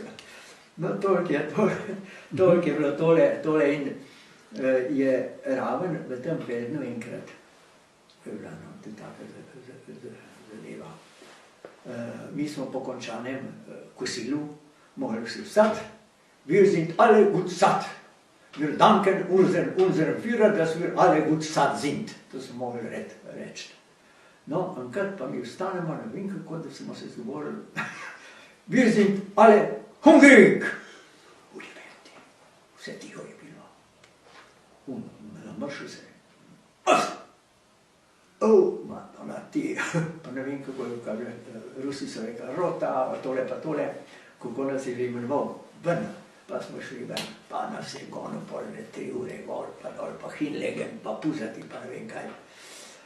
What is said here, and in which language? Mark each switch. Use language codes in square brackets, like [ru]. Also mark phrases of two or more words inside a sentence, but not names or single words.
[sl] No, toliko je bilo tole in je raven v tem Feldnu enkrat, je bila tudi taka zadeva. Mi smo po končanem kosilu mogli vsi vstati, [de] wir sind alle gut satt, wir danken unserem Führer, dass wir alle gut satt sind. [sl] To smo mogli reči. No, enkrat pa mi vstanemo, ne vem kako, da smo se zgovorili, [de] wir sind alle hungrig! [sl] Ujebenti, vse tiho je bilo. Namršil se je. Ona ti, pa ne vem kako je, Rusi so rekli, rota, tole pa tole, kako nas je že imenoval, ven, pa smo šli ven, pa nas je gonil polne 3 ure gor, pa dol, pa hinlegen, pa puzati, pa ne vem kaj.